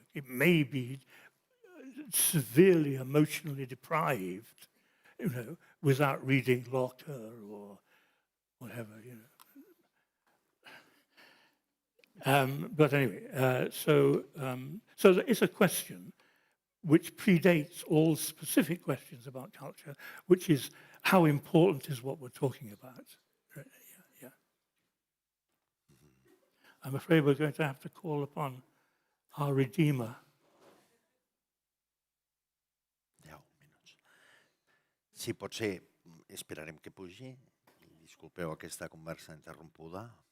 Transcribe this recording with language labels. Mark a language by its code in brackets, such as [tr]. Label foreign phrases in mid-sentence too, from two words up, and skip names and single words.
[en] It may be severely emotionally deprived, without reading Locke or whatever, But anyway, so it's a question which predates all specific questions about culture, which is how important is what we're talking about. Yeah. I'm afraid we're going to have to call upon our Redeemer. [ca] 10 minuts. Si pot ser, esperarem que pugi. Disculpeu aquesta conversa interrompuda.